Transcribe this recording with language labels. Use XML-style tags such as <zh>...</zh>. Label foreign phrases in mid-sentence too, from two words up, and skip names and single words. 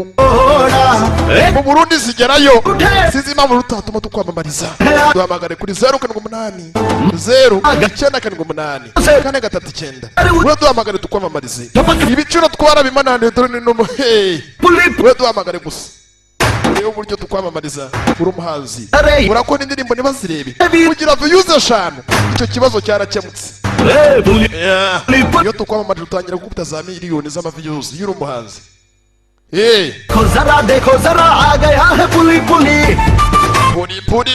<rw>mu Burundi zigerayo sizi impamvu rutatuma tukwamamariza duhamagare kuri 078 098 439 we duhamagare tukwamamarize ibiciro twarabimananiye dore no we duhamagare gusa urebe uburyo tukwamamariza uri umuhanzi urakora indirimbo ntibazirebe kugira views 5 icyo kibazo cyarakemutse iyo tukwamamaje utangira gukubita za miliyoni z'amaviews y'uri umuhanzi</rw> <hi>जरा देखो जरा आ गया है पुली पुली</hi>